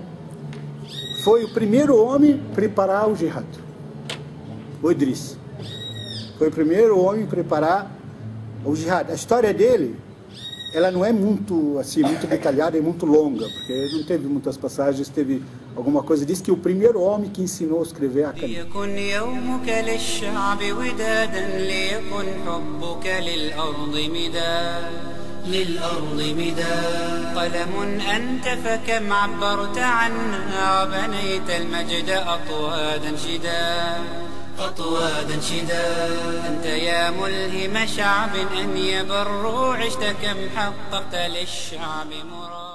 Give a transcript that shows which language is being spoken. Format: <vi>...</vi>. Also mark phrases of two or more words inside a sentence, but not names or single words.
<pt>Foi o primeiro homem a preparar o jihad, o Idris, foi o primeiro homem a preparar o jihad. A história dele, ela não é muito assim, muito detalhada e muito longa, porque não teve muitas passagens, teve alguma coisa. Diz que o primeiro homem que ensinou a escrever a caneta.</pt> <ar>للأرض مداد قلم أنت فكم عبرت عنها وبنيت المجد أطوادا شدا أنت يا ملهم شعب أن يبروا عشت كم حققت للشعب مراد.</ar>